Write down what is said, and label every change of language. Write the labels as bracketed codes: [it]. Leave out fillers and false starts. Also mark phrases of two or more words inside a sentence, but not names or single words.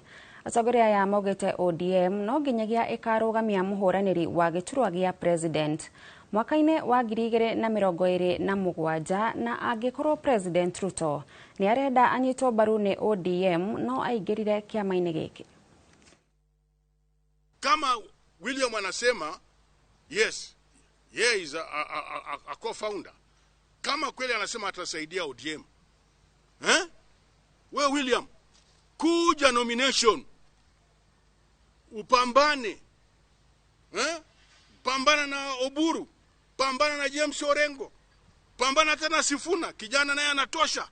[ki] Atongoria aya maugĩte ODM no nginyagia ĩkarũgamia mũhũranĩri wa gĩturwa gĩa president mwaka-inĩ wa 2027 na angĩkorwo President Ruto nĩ arenda anyitwo mbaru nĩ ODM no aingĩrire kĩama-inĩ gĩkĩ. [sw] Kama William anasema yes, yeye [en] is a co-founder. [sw] Kama kweli anasema atasaidia ODM. We William, kuja nomination. Upambane. Pambana na Oburu. Pambana na James Orengo. Pambana tena Sifuna, kijana naye anatosha.